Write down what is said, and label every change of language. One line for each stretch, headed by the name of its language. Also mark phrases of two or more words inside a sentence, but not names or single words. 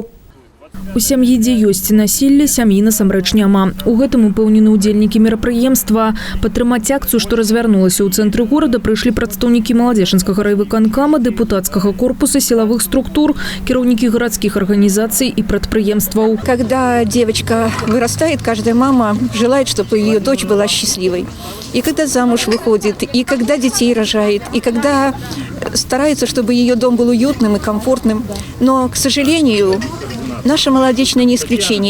Belarusian: У сям'і, дзе ёсць насілле, сям'і насамрэч няма. У гэтым упэўнены ўдзельнікі мерапрыемства. Падтрымаць акцыю, што развярнулася ў цэнтры горада, прыйшлі прадстаўнікі Маладзечынскага райвыканкама, дэпутацкага корпуса, сілавых структур, кіраўнікі гарадскіх арганізацый і прадпрыемстваў.
Russian: Когда девочка вырастает, каждая мама желает, чтобы ее дочь была счастливой. И когда замуж выходит, и когда детей рожает, и когда старается, чтобы ее дом был уютным и комфортным. Но, к сожалению, наша Маладечная не исключение.